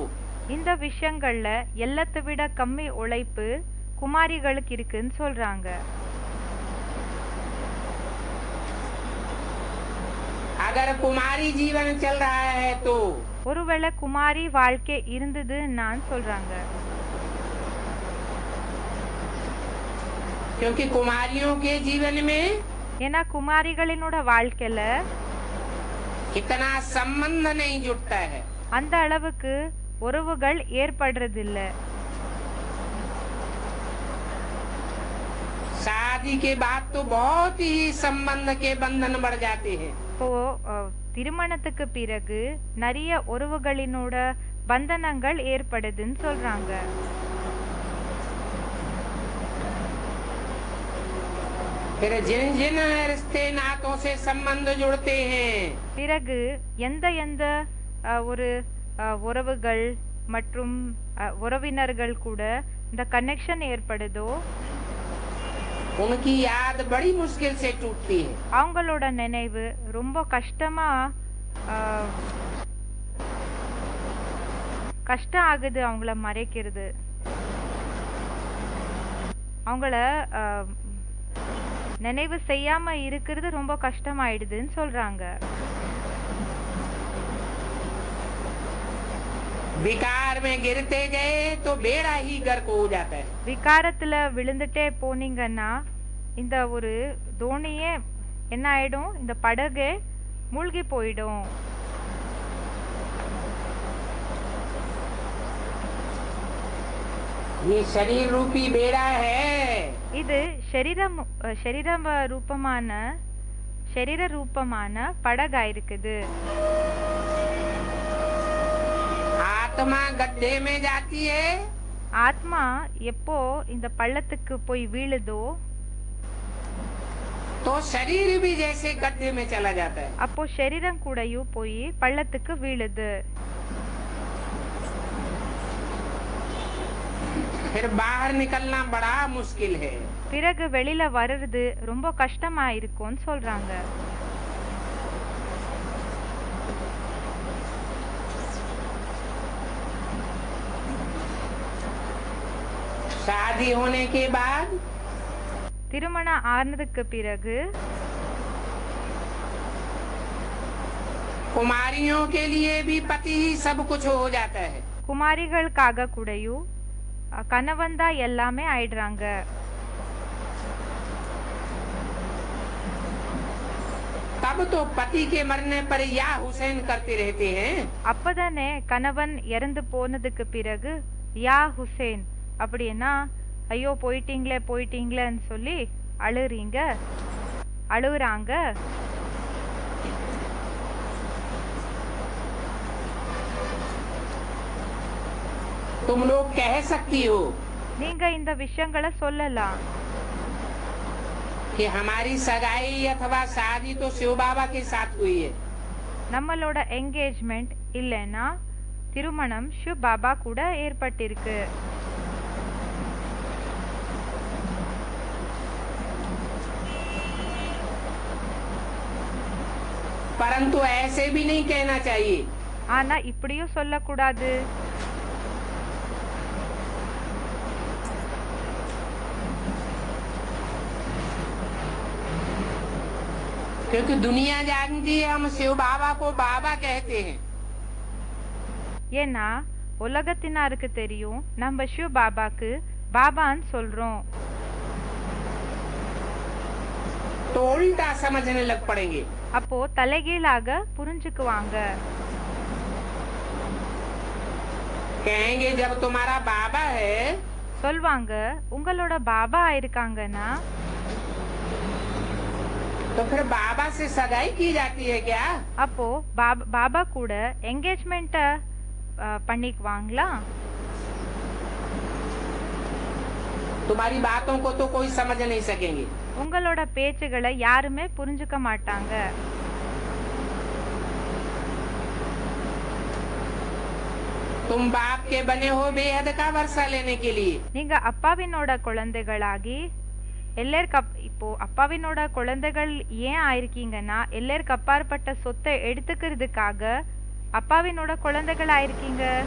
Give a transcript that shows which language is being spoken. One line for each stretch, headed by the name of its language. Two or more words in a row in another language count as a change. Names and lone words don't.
Tamil: இந்த விஷயங்கள்ல எல்லாத்தை விட கம்மி உழைப்பு குமாரிகளுக்கு இருக்குன்னு சொல்றாங்க.
Hindi: अगर कुमारी जीवन चल रहा है तो
Tamil: ஒருவேளை குமாரி வாழ்க்கை இருந்தது நான் சொல்றாங்க.
Hindi: क्योंकि कुमारियों के जीवन में
Tamil: ஏன்னா குமாரிகளினோட வாழ்க்கையில
Hindi: इतना संबंध नहीं जुटता है।
Tamil: அந்த அளவுக்கு உறவுகள் ஏற்படுறதில்ல.
Hindi: शादी के बाद तो बहुत ही संबंध के बंधन बढ़ जाते हैं।
Tamil: இப்போ திருமணத்துக்கு பிறகு நிறைய உறவுகளினோட பந்தனங்கள் ஏற்படுதுன்னு சொல்றாங்க.
Hindi: फिर जिन जिन रिश्ते नातों से संबंध जुड़ते हैं
Tamil: பிறகு எந்த எந்த ஒரு உறவுகள் மற்றும் உறவினர்கள் கூட இந்த கனெக்ஷன் ஏற்படுதோ
Hindi: उनकी याद बड़ी मुश्किल से टूटती है।
Tamil: அவங்களோட நினைவு ரொம்ப கஷ்டமா கஷ்டம் ஆகுது அவங்கள மறைக்கிறது. அவங்கள நினைவு செய்யாம இருக்கிறது ரொம்ப கஷ்டமாயிடுதுன்னு சொல்றாங்க.
Hindi: विकार में गिरते गए तो बेड़ा ही गर्क हो जाता है।
Tamil: விகாரத்துல விழுந்துட்டே போனீங்கன்னா இந்த ஒரு தோணியே என்ன ஆயிடும், இந்த படகே மூழ்கி போயிடும்.
Hindi: ये शरीर रूपी बेड़ा है।
Tamil: இது சரீர ரூபமான படகா இருக்குது.
Hindi: आत्मा गड्ढे में जाती है
Tamil: ஆத்மா எப்போ இந்த பள்ளத்துக்கு போய் வீழுதோ
Hindi: तो शरीर भी जैसे गड्ढे में चला जाता है।
Tamil: அப்போ சரீரம் கூடயும் போய் பள்ளத்துக்கு வீழுது.
Hindi: फिर बाहर निकलना बड़ा मुश्किल है।
Tamil: பிறகு வெளியில வர்றது ரொம்ப கஷ்டமா இருக்கும்னு சொல்றாங்க.
Hindi: शादी होने के बाद
Tamil: திருமணம் ஆனதுக்கு பிறகு
Hindi: कुमारियों के लिए भी पति ही सब कुछ हो जाता है।
Tamil: குமாரிகளுக்காக கூடயும் கணவன் தான் எல்லாமே ஆயிடுறாங்க.
Hindi: तब तो पति के मरने पर या हुसैन करते रहते हैं।
Tamil: அப்பதானே கணவன் இறந்து போனதுக்கு பிறகு யா ஹுசேன் அப்படின்னா ஐயோ போயிட்டீங்களேன்னு சொல்லி அழுகுறாங்க.
Hindi: तुम लोग कह सकती हो
Tamil: நீங்க இந்த விஷயங்களை சொல்லலாம்.
Hindi: कि हमारी सगाई अथवा शादी तो शिव बाबा के साथ हुई है।
Tamil: நம்மளோட என்கேஜ்மெண்ட் இல்லைன்னா திருமணம் ஷிவ் பாபா கூட ஏற்பட்டிருக்கு.
Hindi: परंतु ऐसे भी नहीं कहना चाहिए
Tamil: ஆனா இப்படியும் சொல்லக்கூடாது.
Hindi: क्योंकि दुनिया जानती है हम शिव बाबा को बाबा कहते हैं।
Tamil: ஏன்னா உலகத்தினாருக்கு தெரியும் நம்ம ஷிவ் பாபாக்கு பாபான்னு சொல்றோம்.
Hindi: तो उल्टा समझने लग पड़ेंगे।
Tamil: அப்போ தலைகீழாக புரிஞ்சுக்குவாங்க.
Hindi: कहेंगे जब तुम्हारा बाबा है
Tamil: சொல்வாங்க உங்களோட பாபா ஆயிருக்காங்கன்னா
Hindi: तो फिर बाबा से सगाई की जाती है क्या?
Tamil: அப்போ பாபா கூட என்கேஜ்மெண்ட் பண்ணிக்குவாங்களா?
Hindi: तुम्हारी बातों को तो कोई समझ नहीं सकेंगे।
Tamil: உங்களோட பேச்சுகளை யாருமே புரிஞ்சுக்க மாட்டாங்க.
Hindi: तुम बाप के बने हो बेहद का वर्षा लेने के लिए।
Tamil: நீங்க அப்பாவினோட குழந்தைகளாகி இப்போ அப்பாவினோட குழந்தைகள் ஏன் ஆயிருக்கீங்கன்னா எல்லாருக்கு அப்பாற்பட்ட சொத்தை எடுத்துக்கிறதுக்காக அப்பாவினோட குழந்தைகள் ஆயிருக்கீங்க.